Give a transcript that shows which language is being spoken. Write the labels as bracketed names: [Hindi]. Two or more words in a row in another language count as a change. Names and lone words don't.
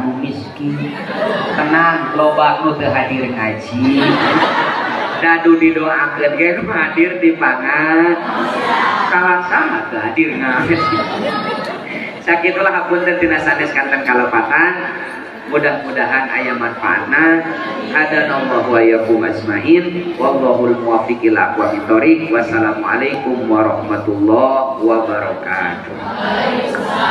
[Sundanese] nu miskin tenang loba nu teu hadir ngaji dadu didoakeun ge nu hadir di pangan salah saha teu hadir ngaji sakitulah hapunten tina sanes kanten kalepatan mudah-mudahan aya manfaatna [Arabic] هدانا الله وإياكم أجمعين والله الموفق إلى أقوم الطريق والسلام عليكم ورحمة الله وبركاته.